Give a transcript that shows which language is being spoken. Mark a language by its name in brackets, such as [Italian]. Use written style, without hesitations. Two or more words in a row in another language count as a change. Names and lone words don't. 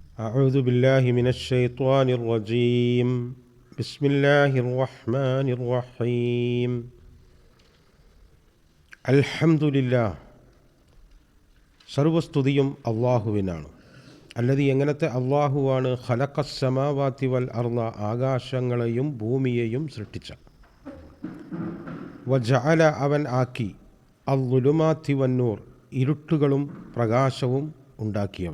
[Arabic] أعوذ بالله من الشيطان الرجيم بسم الله الرحمن الرحيم الحمد لله [Malayalam] സർവസ്തുതിയും അള്ളാഹുവിനാണ്. അല്ലതി എങ്ങനത്തെ അള്ളാഹുവാണ് [Arabic] خلق السماوات والأرض [Malayalam] ആകാശങ്ങളെയും ഭൂമിയെയും സൃഷ്ടിച്ച. വജഅല അവൻ ആക്കി [Arabic] الظلمات والنور [Malayalam] ഇരുട്ടുകളും പ്രകാശവും ഉണ്ടാക്കിയവൻ.